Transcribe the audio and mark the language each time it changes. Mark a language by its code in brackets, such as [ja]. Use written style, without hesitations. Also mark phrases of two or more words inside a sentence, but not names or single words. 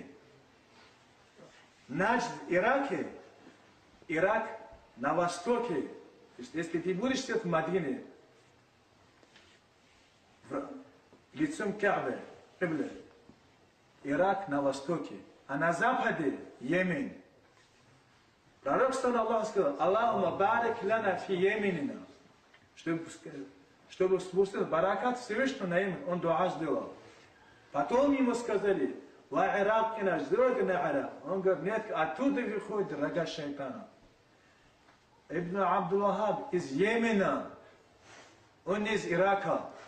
[ru] Наджд в Ираке, Ирак на востоке. То есть, если ты будешь в Мадине, лицом Каабы, Ирак на востоке, а на западе Йемен. Пророк саллаллаху сказал: [ar] اللهم بارك لنا في يمننا. [ru] Чтобы спустил баракат Всевышнего на Йемен, он дуа сделал. Потом ему сказали: ва Ирак и наш, сделайте на Ирак. Он говорит: нет, оттуда выходит рога шайтана. Ибн Абдул-Вахаб из Йемена, он из Ирака.